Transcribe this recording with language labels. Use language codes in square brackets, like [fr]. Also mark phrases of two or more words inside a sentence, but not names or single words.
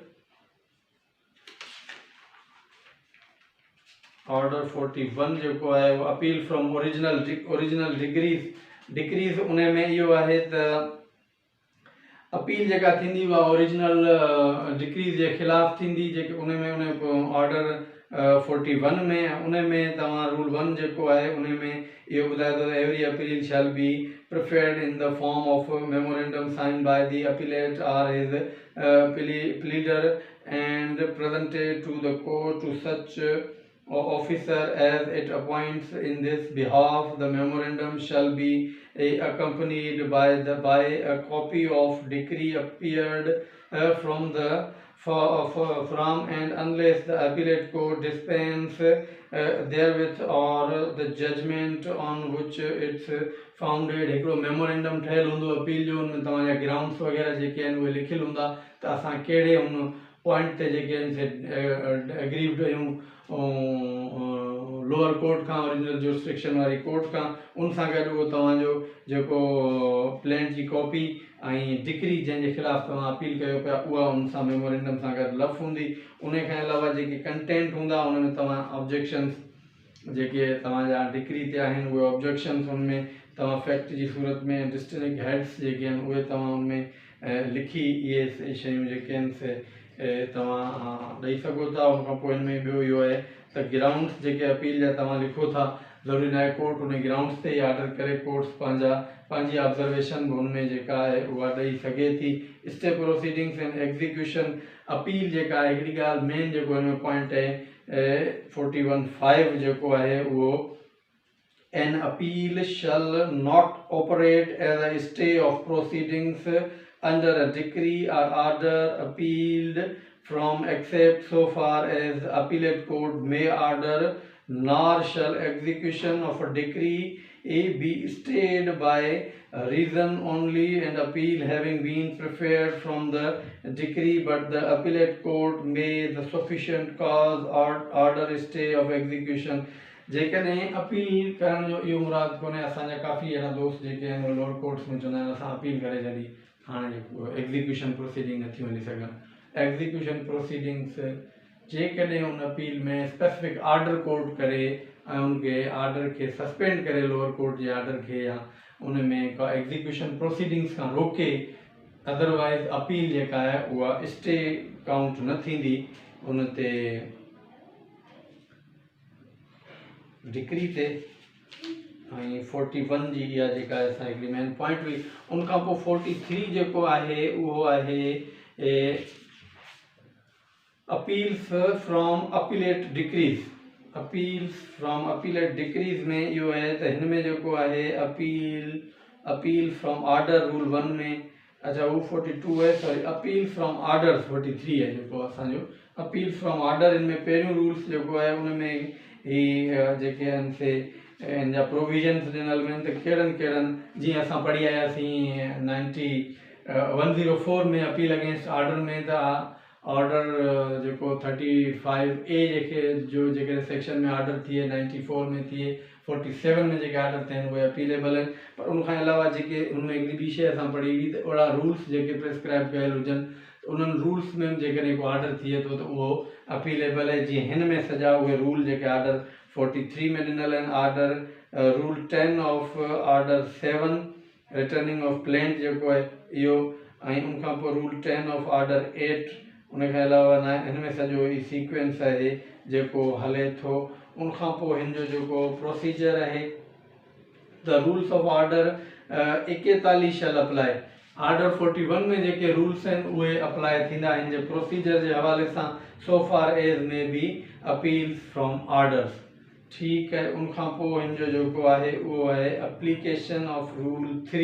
[sd] ऑर्डर 41 जेको आहे उहो [en] appeal from original decrees [sd] उन में इहो आहे त अपील जेका थींदी उहा [en] original decrees [sd] जे ख़िलाफ़ थींदी, जेके उन में ऑर्डर 41 में उन में तव्हां रूल 1 जेको आहे उन में इहो ॿुधाए थो त [en] every appeal shall be preferred in the form of memorandum signed by the appellant or his pleader and presented to the court to such officer as it appoints in this behalf. The memorandum shall be accompanied by a copy of decree appeared from and unless the appellate court dispense therewith or the judgment on which it's founded. [sd] हिकिड़ो मेमोरेंडम ठहियल हूंदो अपील जो, उनमें तव्हांजा ग्राउंड्स वग़ैरह जेके आहिनि उहे लिखियल हूंदा त असां कहिड़े उन पॉइंट ते जेके आहिनि से एग्रीव कयूं [en] lower court [sd] खां, [en] original jurisdiction [sd] वारी कोर्ट खां, उन सां गॾु उहो तव्हांजो जेको प्लेन जी कॉपी ऐं डिक्री जंहिंजे ख़िलाफ़ तव्हां अपील कयो पिया उहा उन सां मेमोरेंडम सां गॾु लफ़ हूंदी। उन खां अलावा जेके कंटेंट हूंदा उन में तव्हां ऑब्जेक्शन्स जेके तव्हांजा डिक्री ते आहिनि उहे ऑब्जेक्शन्स उन में तव्हां फैक्ट जी सूरत में [en] distinct heads [sd] जेके आहिनि उहे तव्हां उन में लिखी इहे शयूं जेके आहिनि से तव्हां ॾेई सघो था। उनखां पोइ हिन में ॿियो इहो आहे त ग्राउंड्स जेके अपील जा तव्हां लिखो था, ज़रूरी न आहे कोर्ट उन ग्राउंड्स ते ई ऑर्डर करे, कोर्ट्स पंहिंजी ऑब्जर्वेशन बि हुनमें जेका आहे उहा ॾेई सघे थी। [en] stay proceedings and execution appeal [sd] जेका आहे हिकिड़ी ॻाल्हि मेन जेको हिन में पॉइंट आहे 41(5) जेको आहे उहो [en] an appeal shall not operate as a stay of proceedings under a decree or order appealed from except so far as the appellate court may order, nor shall execution of a decree be stayed by reason only and appeal having been preferred from the decree, but the appellate court may the sufficient cause or order stay of execution. [sd] जेकॾहिं अपील करण जो इहो मुराद कोन्हे, असांजा काफ़ी अहिड़ा दोस्त जेके आहिनि [en] lower courts [sd] में चवंदा आहिनि असां अपील करे छॾी, हाणे [en] execution proceeding [sd] नथी वञी सघनि। [en] execution proceedings [sd] जेकॾहिं उन अपील में [en] specific order court [sd] करे ऐं उनखे ऑर्डर खे सस्पेंड करे [en] lower court [sd] जे ऑर्डर खे या उन में का [en] execution proceedings [sd] खां रोके, अदरवाइज़ अपील जेका आहे उहा [en] stay count [sd] न थींदी उन ते डिक्री ते। ऐं 41 जी इहा जेका आहे असां हिकिड़ी [en] main point [sd] हुई। उनखां पोइ 43 जेको आहे उहो आहे [en] appeals from appellate decrees. appeals from appellate decrees [sd] में इहो आहे त हिन में जेको आहे [en] appeal from order rule 1 [sd] में, अच्छा हू 42 आहे, सॉरी [en] appeal from order 43 [sd] आहे जेको असांजो [en] appeal from order. [sd] हिन में पहिरियों रूल्स जेको आहे उन में ही जेके आहिनि से इन जा प्रोविजन्स ॾिनल आहिनि त कहिड़नि जीअं असां पढ़ी आयासीं 104 में [en] appeal against order [sd] में त ऑर्डर जेको 35A जेके सेक्शन में ऑर्डर थिए 94 में थिए 47 में जेके ऑर्डर थियनि उहे अपीलेबल आहिनि। पर उनखां अलावा जेके उनमें हिकिड़ी ॿी शइ असां पढ़ी हुई त अहिड़ा रूल्स जेके प्रिस्क्राइब कयल हुजनि उन्हनि रूल्स में जेकॾहिं को ऑर्डर थिए थो त उहो अपीलेबल आहे। जीअं हिन में सॼा उहे रूल जेके ऑर्डर 43 में ॾिनल आहिनि, [en] order rule 10 of order 7 returning of plaint [sd] जेको आहे इहो, ऐं उनखां पोइ [en] rule 10 of order 8, [sd] उनखां अलावा न हिन में सॼो ई सीक्वेंस आहे जेको हले थो। उनखां पोइ हिन जो जेको प्रोसीजर आहे [en] the rules of order 41 shall apply. [sd] ऑर्डर 41 में जेके रूल्स आहिनि उहे अप्लाई थींदा हिन जे प्रोसीजर जे हवाले सां [en] so far as may be appeals from orders. [sd] ठीकु आहे। उनखां पोइ हिन जो जेको आहे उहो आहे [en] application of rule 3.